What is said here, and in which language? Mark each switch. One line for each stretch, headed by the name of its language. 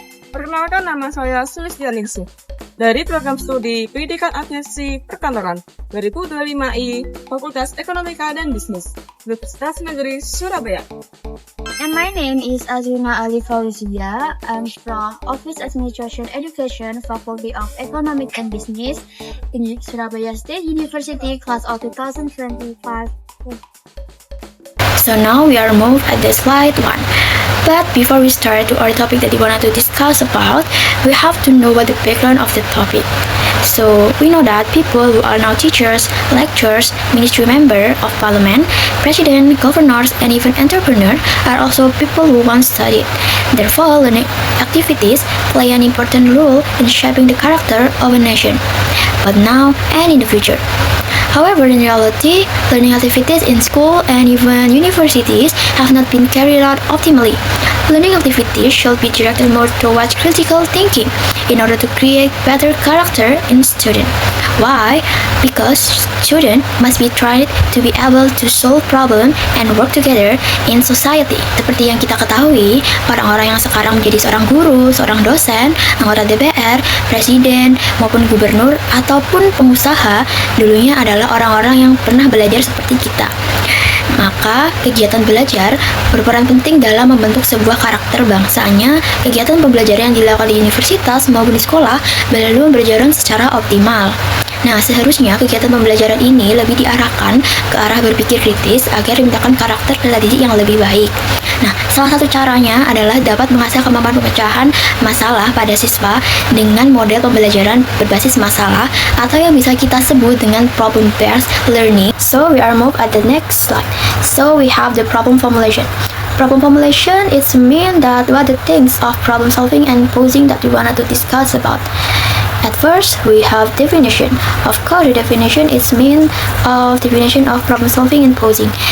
Indonesian: Perkenalkan, nama saya Sulistianingsih dari program studi Pendidikan Administrasi Perkantoran 2025I, Fakultas Ekonomika dan Bisnis, Universitas Negeri Surabaya.
English: And my name is Azrina Ali Fauzia. I'm from Office Administration Education, Faculty of Economics and Business, in Surabaya State University, class of 2025. So now we are moved at the slide 1. But before we start to our topic that we wanted to discuss about, we have to know what the background of the topic. So we know that people who are now teachers, lecturers, ministry member of parliament, president, governors, and even entrepreneur are also people who once studied. Therefore, learning activities play an important role in shaping the character of a nation, but now and in the future. However, in reality, learning activities in school and even universities have not been carried out optimally. Learning activities should be directed more towards critical thinking in order to create better character in student. Why? Because student must be trained to be able to solve problem and work together in society.
Indonesian: Seperti yang kita ketahui, orang-orang yang sekarang menjadi seorang guru, seorang dosen, anggota DPR, presiden, maupun gubernur, ataupun pengusaha, dulunya adalah orang-orang yang pernah belajar seperti kita. Maka, kegiatan belajar berperan penting dalam membentuk sebuah karakter bangsanya. Kegiatan pembelajaran yang dilakukan di universitas maupun di sekolah belum berjalan secara optimal. Nah, seharusnya kegiatan pembelajaran ini lebih diarahkan ke arah berpikir kritis agar menciptakan karakter dan didik yang lebih baik. Nah, salah satu caranya adalah dapat mengasah kemampuan pemecahan masalah pada siswa dengan model pembelajaran berbasis masalah atau yang bisa kita sebut dengan problem-based learning.
English: So, we are move at the next slide. So, we have the problem formulation. Problem formulation is mean that what the things of problem solving and posing that we wanted to discuss about. At first, we have definition. Of course, the definition is mean of definition of problem solving and posing.